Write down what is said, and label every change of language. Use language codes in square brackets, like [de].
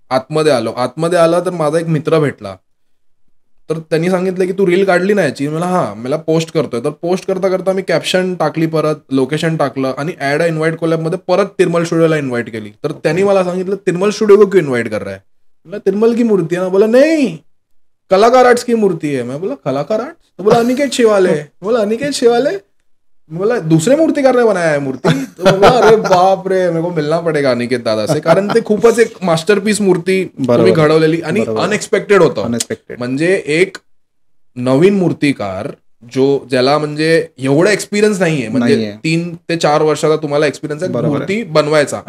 [mr] आतमध्ये आला तर माझा एक मित्र भेटला. तर त्यांनी सांगितलं की तू रील काढली नाही याची. मला पोस्ट करतोय. तर पोस्ट करता करता मी कॅप्शन टाकली, परत लोकेशन टाकलं आणि ऍड अ इन्व्हाइट कोलॅबमध्ये परत तिरमल स्टुडिओला इन्व्हाइट केली. तर त्यांनी मला सांगितलं [hi] तिरमल स्टुडिओ को क्यों इन्व्हाइट कर रहा है? बोला तिरमल की मूर्ती है ना. बोला नहीं कलाकार आर्ट्स की मूर्ती है. मैं बोला कलाकार आर्ट्स? तो बोला अनिकेत शेवाले. बोला अनिकेत शेवाले? बोला दूसरे मूर्तिकार ने बनाया है मूर्ति. तो बोला अरे बाप रे, मेरे को मिलना पडेगा अनिकेत दादा से. [mr] कारण ते खूपच एक मास्टरपीस मूर्ती तुम्ही घडवलेली आणि अनएक्सपेक्टेड होतं. [en] Unexpected. [mr] म्हणजे एक नवीन मूर्तिकार ज्याला म्हणजे एवढा एक्सपिरियन्स नाहीये, म्हणजे 3 ते 4 वर्षाचा तुम्हाला एक्सपिरियन्स आहे मूर्ती बनवायचा.